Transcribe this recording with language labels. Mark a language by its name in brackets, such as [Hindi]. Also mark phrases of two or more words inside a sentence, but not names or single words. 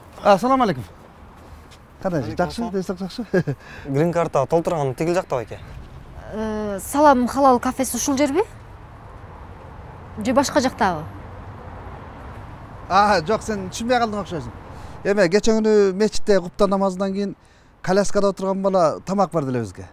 [Arabic] السلام عليكم. [Uzbek] Qanday, yaxshi, desek yaxshi. [Kyrgyz] Green Card'а толтырган тигил жакта байке. Салам халал кафеси ушул жерби? Же башка жактабы? Жок, сен түшүнбөй калдың окшойсуң. Эме, кече күнү мечитте куптан намазынан кийин коляскада отурган бала тамак барды эле бизге.